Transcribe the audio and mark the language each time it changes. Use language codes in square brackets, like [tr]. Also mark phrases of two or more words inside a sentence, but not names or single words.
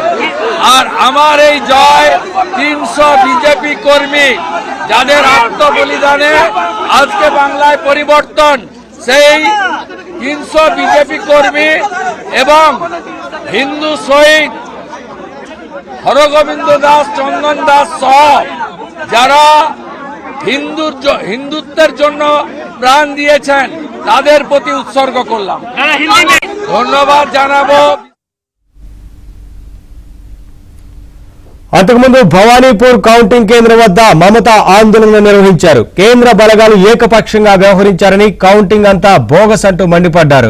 [bn] আর আমার এই জয় 300 বিজেপি কর্মী যাদের আত্মবলিদানে আজকে বাংলায় পরিবর্তন, সেই 300 বিজেপি কর্মী এবং হিন্দু শহীদ হরগোবিন্দ দাস, চন্দন দাস সহ যারা হিন্দুত্বের জন্য প্রাণ দিয়েছেন তাদের প্রতি উৎসর্গ করলাম। ধন্যবাদ জানাবো। [te] అంతకుముందు భవానీపూర్ కౌంటింగ్ కేంద్రం వద్ద మమత ఆందోళన నిర్వహించారు. కేంద్ర బలగాలు ఏకపక్షంగా వ్యవహరించారని, కౌంటింగ్ అంతా బోగస్ అంటూ మండిపడ్డారు.